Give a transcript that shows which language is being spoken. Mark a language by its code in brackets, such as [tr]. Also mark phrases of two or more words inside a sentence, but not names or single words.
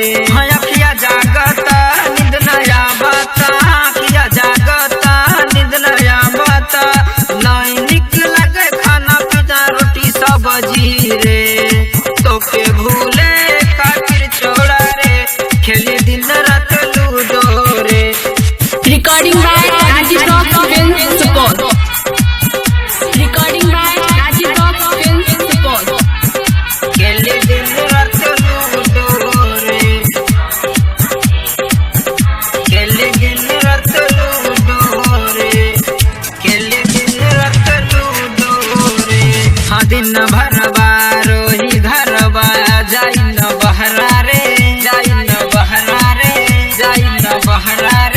[bho] अखिया जागता नींद नहीं आवता, अखिया जागता नींद नहीं आवता। नहीं निक लगे खाना पीना रोटी सब्जी रे। तोके भूले खातिर छोड़ा रे खेले दिन रात लूडो रे। [en] Recording by Rajiv Rock Films Support. Recording by Rajiv Rock Films Support. [bho] खेले दिन रात लूडो रे, खेले दिन रात लूडो रे, खेले दिन रात लूडो रे। हाँ दिन भर बारो ही घरवा जाई न बहरा रे, जाई न बहरा रे, जाई न बहरा रे।